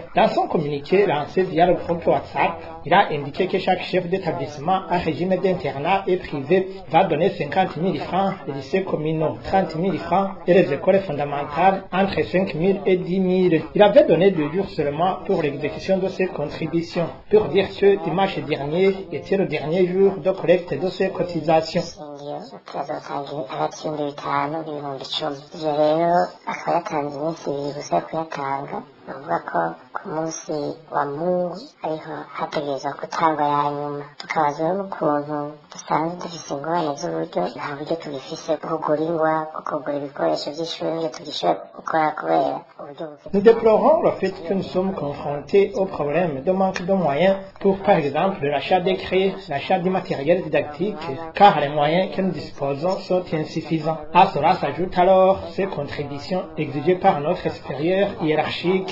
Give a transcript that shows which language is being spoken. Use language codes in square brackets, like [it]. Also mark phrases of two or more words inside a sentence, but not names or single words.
[fr] Dans son communiqué lancé via le groupe WhatsApp, il a indiqué que chaque chef d'établissement à régime d'internat et privé va donner 50 000 francs, les lycées communaux 30 000 francs et les écoles fondamentales entre 5 000 et 10 000. Il avait donné 2 jours seulement pour l'exécution de ces contributions, pour dire que dimanche dernier était le dernier jour de collecte de ces cotisations. [rn] bavuga ko ku munsi wa Mungu ariho hategerezwa gutangwa ya nyuma, tukabazwa n'ukuntu dusanzwe dufise ingorane z'uburyo, nta buryo tugifise bwo kugura ingwa, bwo kugura ibikoresho by'ishuri ngo tugishoboye gukora kubera uburyo bufite. [fr] Nous déplorons le fait que nous sommes confrontés au problème de manque de moyens pour, par exemple, l'achat des crayons, l'achat du matériel didactique, car les moyens que nous disposons sont insuffisants. À cela s'ajoutent alors ces contributions exigées par notre supérieur hiérarchique.